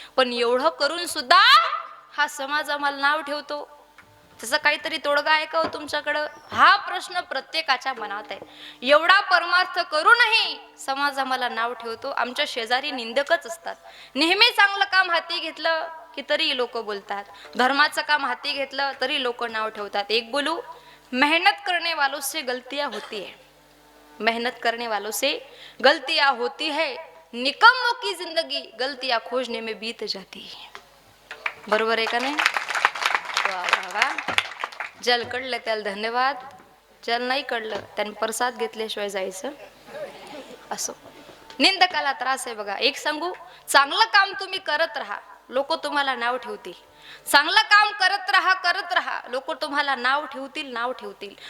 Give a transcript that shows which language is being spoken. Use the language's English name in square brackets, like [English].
[Marathi] पण एवढं करून सुद्धा हा समाज आम्हाला नाव ठेवतो, त्याचा काहीतरी तोडगा आहे का हो तुमच्याकडं? हा प्रश्न प्रत्येकाच्या मनात आहे. एवढा परमार्थ करूनही समाज आम्हाला नाव ठेवतो. आमच्या शेजारी निंदकच असतात. नेहमी चांगलं काम हाती घेतलं की तरी लोक बोलतात, धर्माचं काम हाती घेतलं तरी लोक नाव ठेवतात. एक बोलू, [Hindi] मेहनत करने वालों से गलतियां होती है, मेहनत करने वालों से गलतियां होती है, निकम्मों की जिंदगी गलतियां खोजने में बीत जाती है. [Marathi] बरोबर आहे का नाही? वा वा वा. जल कळलं त्याला धन्यवाद, जल नाही कळलं त्याने प्रसाद घेतल्याशिवाय जायचं. असो, निंदकाला त्रास आहे बघा. एक सांगू, चांगलं काम तुम्ही करत राहा, लोक तुम्हाला नाव ठेवतील. चांगलं काम करत राहा, लोक तुम्हाला नाव ठेवतील, नाव ठेवतील.